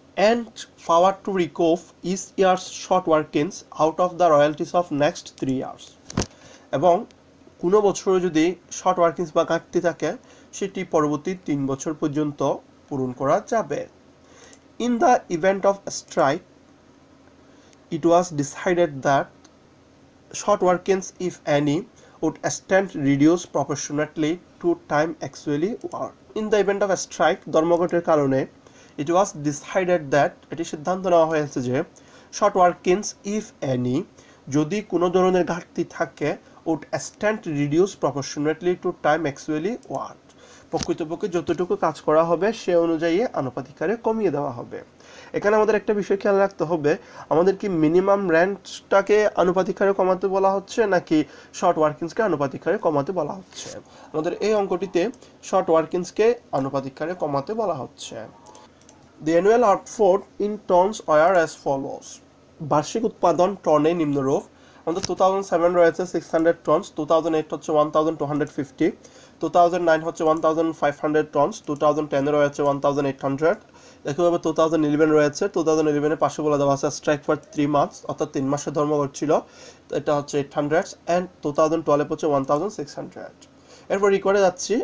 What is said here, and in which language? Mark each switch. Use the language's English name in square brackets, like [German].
[English] and power to recoup each year's short workings out of the royalties of next 3 years, [Bangla] এবং কোনো বছরে যদি short workings বা ঘাটতি থাকে সেটি পরবর্তী 3 বছর পর্যন্ত পূরণ করা যাবে। [English] In the event of a strike, it was decided that short workings, if any, would stand reduced proportionately to time actually worked. In the event of a strike, [Bangla] ধর্মঘটের কারণে [English] it was decided that [Bangla] এটি সিদ্ধান্ত নেওয়া হয়েছে যে [English] short workings, if any, [Bangla] যদি কোনো ধরনের ঘাটতি থাকে, [English] would stand reduced proportionately to time actually worked, [Bangla] প্রকৃতপক্ষে যতটুকু কাজ করা হবে সে অনুযায়ী আনুপাতিক হারে কমিয়ে দেওয়া হবে। এখানে আমাদের একটা বিষয় খেয়াল রাখতে হবে, আমাদের কি মিনিমাম রেন্টটাকে আনুপাতিক হারে কমাতে বলা হচ্ছে নাকি শর্ট ওয়ার্কিংসকে আনুপাতিক হারে কমাতে বলা হচ্ছে? আমাদের এই অঙ্কটিতে শর্ট ওয়ার্কিংসকে আনুপাতিক হারে কমাতে বলা হচ্ছে। [English] The annual output in tons were as follows. [Bangla] বার্ষিক উৎপাদন টনে নিম্নরূপ। আমাদের 2007 রয়েছে 600 টনস, 2008 হচ্ছে 1250, 2009 হচ্ছে 1500 টনস, 2010 রয়েছে 1800, একইভাবে 2011 রয়েছে। 2011 এ পাশে বলে দেওয়া আছে স্ট্রাইক ফর 3 মান্থস, অর্থাৎ 3 মাসের ধর্মঘট ছিল, এটা হচ্ছে 800, এন্ড 2012 হচ্ছে 1600। এরপর রিকোয়ার্ডে যাচ্ছি।